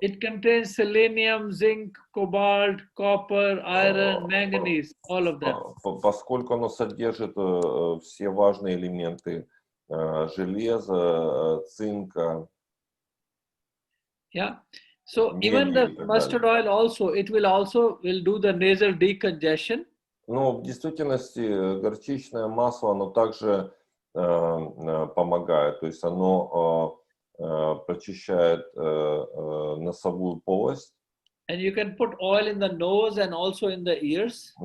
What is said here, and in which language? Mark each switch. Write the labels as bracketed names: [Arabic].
[English] It contains selenium, zinc, cobalt, copper, iron, manganese, all of them. [Russian] Поскольку оно содержит все важные элементы железа, цинка. [English] Yeah. So even the mustard oil also, it will do the nasal decongestion. [Russian] Но в действительности горчичное масло, оно также помогает, то есть оно прочищает носовую полость. [English] And you can put oil in the nose and also in the ears.